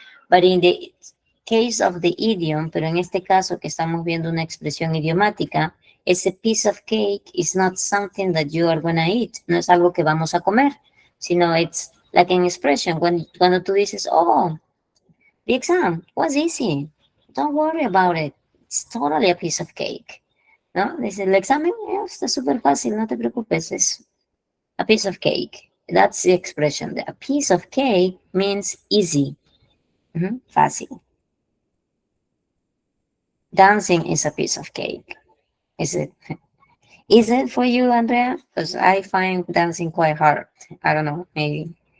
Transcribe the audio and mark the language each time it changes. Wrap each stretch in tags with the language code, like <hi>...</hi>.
<en>But in the case of the idiom,</en> <es>pero en este caso que estamos viendo una expresión idiomática,</es> <en>ese piece of cake is not something that you are gonna eat.</en> <es>No es algo que vamos a comer, sino</es> <en>it's like an expression.</en> <es>Cuando tú dices,</es> <en>oh, the exam was easy. Don't worry about it. It's totally a piece of cake.</en> <es>¿No? Dice, el examen está súper fácil, no te preocupes, es a piece of cake.</es> <en>That's the expression. A piece of cake means easy. Fácil. Dancing is a piece of cake. Is it? Is it for you, Andrea? Because I find dancing quite hard. I don't know, maybe.</en>